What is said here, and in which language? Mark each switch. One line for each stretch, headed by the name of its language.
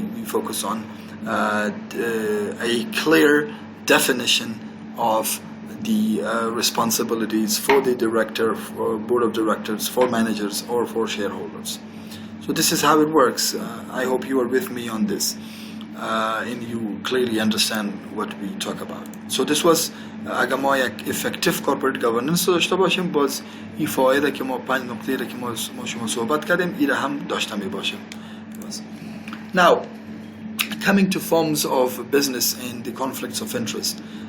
English: We focus on a clear definition of the responsibilities for the director, for board of directors, for managers, or for shareholders. So this is how it works. I hope you are with me on this, and you clearly understand what we talk about. So this was
Persian: اگر ما یک
English: effective corporate governance
Persian: داشته باشیم، باز این فایده که ما 5 نکته که ما شما صحبت کردیم این هم داشته می باشیم.
English: Now, coming to forms of business and the conflicts of interest.